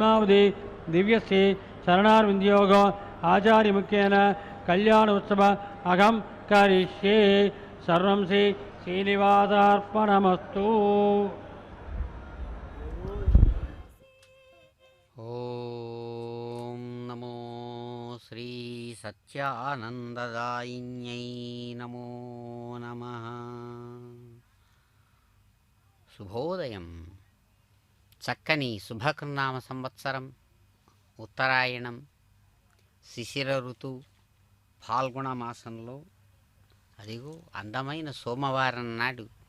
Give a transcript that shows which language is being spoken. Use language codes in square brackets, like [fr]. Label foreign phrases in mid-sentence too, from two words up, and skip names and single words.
[sa] कौमुदी दिव्यश्री शरणारविंदयोग आचार्य मुख्येन कल्याण उत्सव अहम करिष्ये सर्वं श्री श्रीनिवासार्पणमस्तु। ओम नमो श्री सच्चानंददायिन्यै नमो नमः। [te] శుభోదయం. చక్కని శుభకృనామ సంవత్సరం, ఉత్తరాయణం, శిశిర ఋతువు, ఫాల్గుణ మాసంలో అదిగో అందమైన సోమవారం నాడు